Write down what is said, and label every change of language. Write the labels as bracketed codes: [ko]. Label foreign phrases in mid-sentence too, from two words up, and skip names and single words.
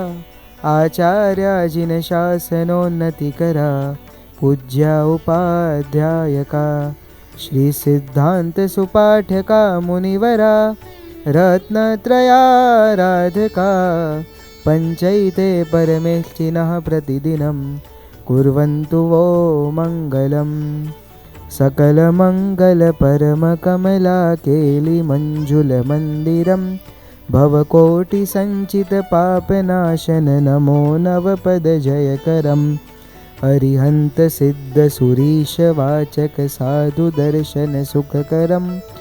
[sa] આચાર્યાજીન શાસનોન્નતિ કરા પૂજ્યા ઉપાધ્યાયકા. શ્રી સિદ્ધાંત સુપાઠકા મુનિવરા રત્નત્રયારાધકા. પંચૈતે પરમેષ્ઠિનઃ પ્રતિદિનમ કુર્વन्तु वो મંગલમ. सकलमङ्गल परमकमलाकेलिमञ्जुलमन्दिरं भवकोटिसञ्चितपापनाशन नमो नवपदजयकरम् अरिहन्त सिद्धसुरीशवाचक साधुदर्शनसुखकरं